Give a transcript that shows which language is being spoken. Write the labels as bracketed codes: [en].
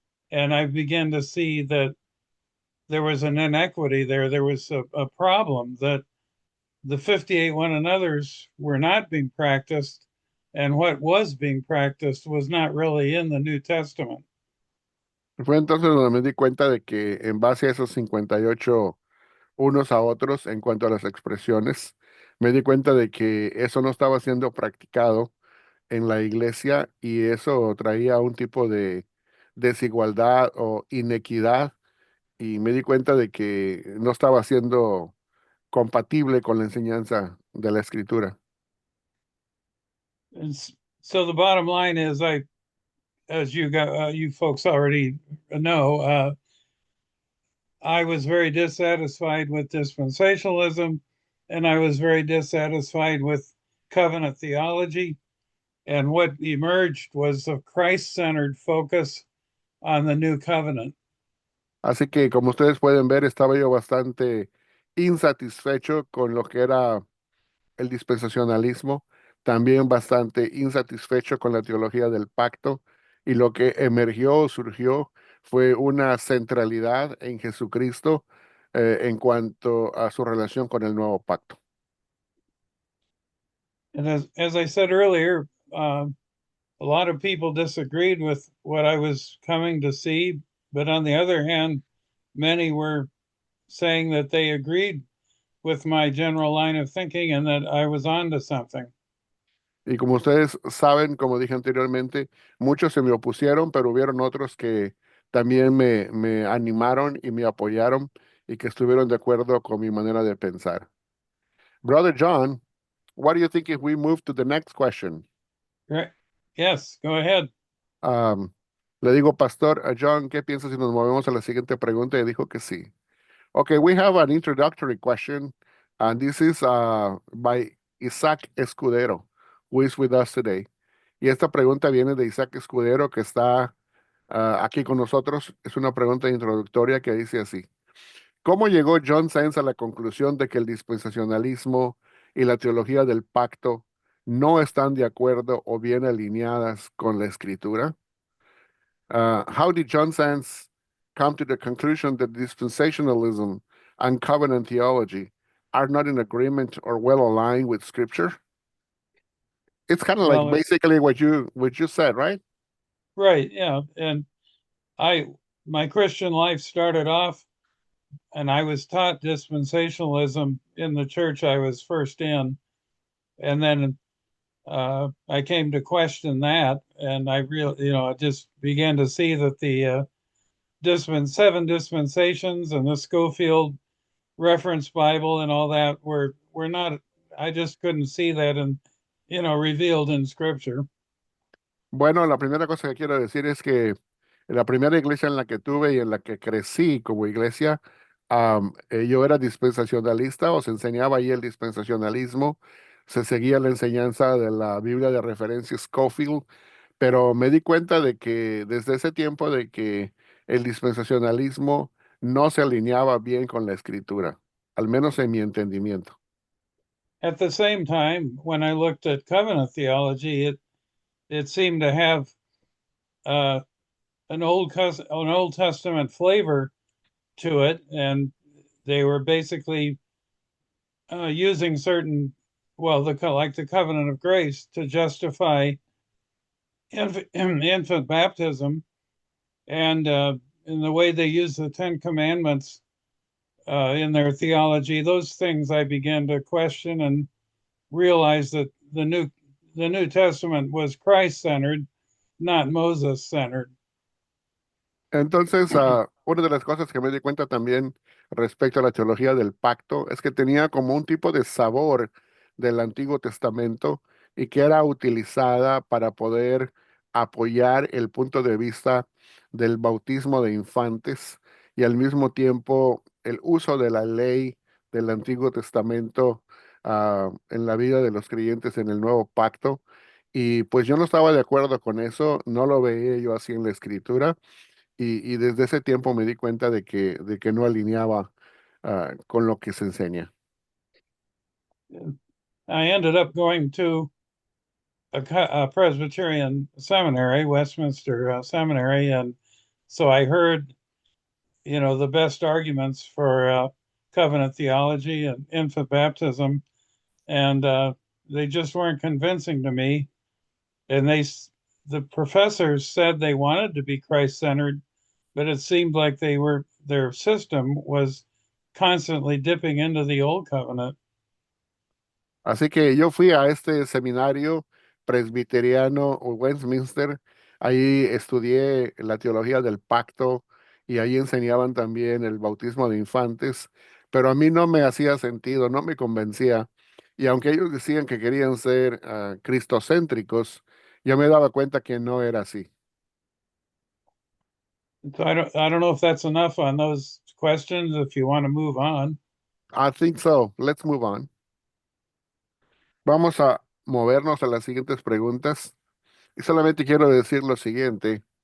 [en] And I began to see that there was an inequity there. There was a problem that the 58 one another's were not being practiced, and what was being practiced was not really in the New Testament. [es] Fue entonces donde me di cuenta de que en base a esos 58 unos a otros en cuanto a las expresiones, me di cuenta de que eso no estaba siendo practicado en la iglesia y eso traía un tipo de desigualdad o inequidad y me di cuenta de que no estaba siendo compatible con la enseñanza de la escritura. [en] And so the bottom line is, as you folks already know, I was very dissatisfied with dispensationalism, and I was very dissatisfied with covenant theology. And what emerged was a Christ-centered focus on the new covenant. [es] Así que como ustedes pueden ver, estaba yo bastante insatisfecho con lo que era el dispensacionalismo, también bastante insatisfecho con la teología del pacto y lo que emergió o surgió fue una centralidad en Jesucristo en cuanto a su relación con el nuevo pacto. [en] And as I said earlier, a lot of people disagreed with what I was coming to see, but on the other hand, many were saying that they agreed with my general line of thinking and that I was on to something. [es] Y como ustedes saben, como dije anteriormente, muchos se me opusieron, pero hubieron otros que también me animaron y me apoyaron y que estuvieron de acuerdo con mi manera de pensar. [en] Brother John, what do you think if we move to the next question? Right? Yes, go ahead. [es] Um, Le digo, Pastor, a John, ¿qué piensas si nos movemos a la siguiente pregunta? Y dijo que sí. [en] Okay, we have an introductory question, and this is by Isaac Escudero, who is with us today. [es] Y esta pregunta viene de Isaac Escudero, que está aquí con nosotros. Es una pregunta introductoria que dice así. ¿Cómo llegó John Science a la conclusión de que el dispensacionalismo y la teología del pacto no están de acuerdo o bien alineadas con la escritura? [en] How did John Science come to the conclusion that dispensationalism and covenant theology are not in agreement or well aligned with Scripture? It's kind of like Well, basically what you said, right? right, yeah. And I my Christian life started off and I was taught dispensationalism in the church I was first in. And then I came to question that, and I really, I just began to see that the seven dispensations and the Schofield reference Bible and all that were not. I just couldn't see that and revealed in Scripture. [es] Bueno, la primera cosa que quiero decir es que en la primera iglesia en la que tuve y en la que crecí como iglesia, yo era dispensacionalista o se enseñaba ahí el dispensacionalismo, se seguía la enseñanza de la Biblia de referencia Scofield, pero me di cuenta de que desde ese tiempo de que el dispensacionalismo no se alineaba bien con la escritura, al menos en mi entendimiento. [en] At the same time, when I looked at covenant theology, it seemed to have uh, an Old Testament flavor to it, and they were basically using certain, well, like the covenant of grace to justify infant baptism, and in the way they use the Ten Commandments in their theology, those things I began to question and realize that the New Testament was Christ centered, not Moses centered. [es] Entonces, una de las cosas que me di cuenta también respecto a la teología del pacto es que tenía como un tipo de sabor del Antiguo Testamento y que era utilizada para poder apoyar el punto de vista del bautismo de infantes y al mismo tiempo el uso de la ley del Antiguo Testamento en la vida de los creyentes en el Nuevo Pacto. Y pues yo no estaba de acuerdo con eso, no lo veía yo así en la Escritura. Y desde ese tiempo me di cuenta de que no alineaba con lo que se enseña. [en] I ended up going to a Presbyterian seminary, Westminster Seminary, and so I heard, the best arguments for covenant theology and infant baptism, and they just weren't convincing to me. And the professors said they wanted to be Christ centered, but it seemed like their system was constantly dipping into the old covenant. [es] Así que yo fui a este seminario presbiteriano o Westminster, ahí estudié la teología del pacto y ahí enseñaban también el bautismo de infantes, pero a mí no me hacía sentido, no me convencía. Y aunque ellos decían que querían ser cristocéntricos, yo me daba cuenta que no era así. [en] So I don't know if that's enough on those questions. If you want to move on. I think so. Let's move on. [es] Vamos a movernos a las siguientes preguntas. Y solamente quiero decir lo siguiente.